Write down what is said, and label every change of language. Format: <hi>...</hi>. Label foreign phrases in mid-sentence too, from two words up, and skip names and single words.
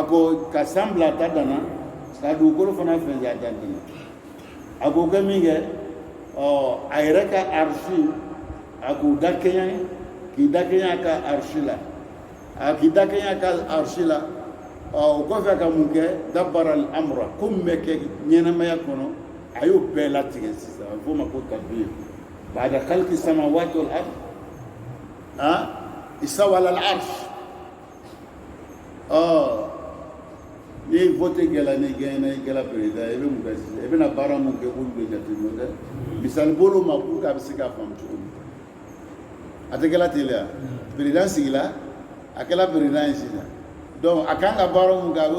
<bm>ko ka san bila ta danna ka dugukolo fana fɛn ja danna a ko kɛ min kɛ a yɛrɛ ka arsi a k'u da kɛɲɛ k'i da kɛɲɛ a ka arsi la a k'i da kɛɲɛ a ka arsi la o kɔfɛ ka mun kɛ</bm> <ar>دبر الأمر</ar> <bm>ko min bɛ kɛ ɲɛnamaya kɔnɔ a y'o bɛɛ latigɛ sisan a bɛ f'o ma ko</bm> <ar>تدبير بعد خلق السماوات والأرض استوى على العرش</ar> <bm>ni vote kɛla ni gɛnna i kɛla président i bɛ mun kɛ sisan i bɛna baara mun kɛ k'olu bɛ jateminɛ dɛ misali bolo ma</bm> <fr>pour que</fr> <bm>a bɛ se k'a faamu cogo min a tɛ kɛla teliya président sigila a kɛla président ye sisan donc a kan ka baara mun kɛ a b'o</bm>